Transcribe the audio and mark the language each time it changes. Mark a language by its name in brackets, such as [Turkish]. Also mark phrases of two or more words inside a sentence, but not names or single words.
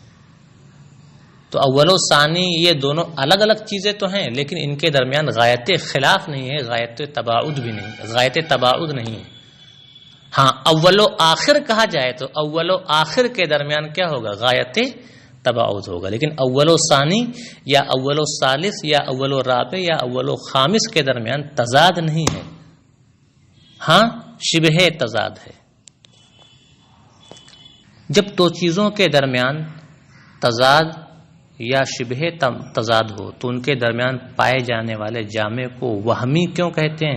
[Urdu] تو اول و ثانی یہ دونوں الگ الگ چیزیں تو ہیں، لیکن ان کے درمیان غایت خلاف نہیں ہے، غایت تباعد بھی نہیں، غایت تباعد نہیں ہے. ہاں اول و آخر کہا جائے تو اول و آخر کے درمیان کیا ہوگا؟ غایت تباعد ہوگا، لیکن اول و ثانی یا اول و ثالث یا اول و رابع یا اول و خامس کے درمیان تضاد نہیں ہے، ہاں شبہ تضاد ہے۔ جب دو چیزوں کے درمیان تضاد یا شبہ تضاد ہو تو ان کے درمیان پائے جانے والے جامع کو وہمی کیوں کہتے ہیں؟